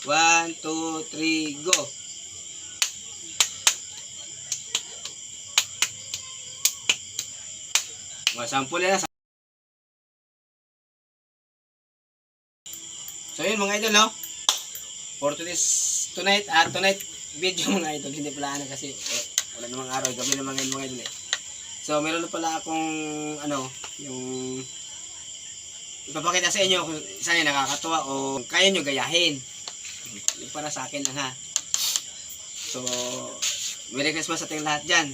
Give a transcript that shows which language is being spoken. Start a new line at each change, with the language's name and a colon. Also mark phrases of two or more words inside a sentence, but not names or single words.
English: 1, 2, 3, go!
Filipino: Sample na. So yun mga idol, no?
English: For tonight video
Filipino: mga idol. Hindi pala ano kasi wala namang araw, gabi na mga idol eh. So meron na pala akong yung ipapakita sa inyo kung saan yung nakakatuwa o kaya nyo gayahin. Yung para sa akin lang ha. So
English: Merry Christmas
Filipino: sa ating lahat dyan.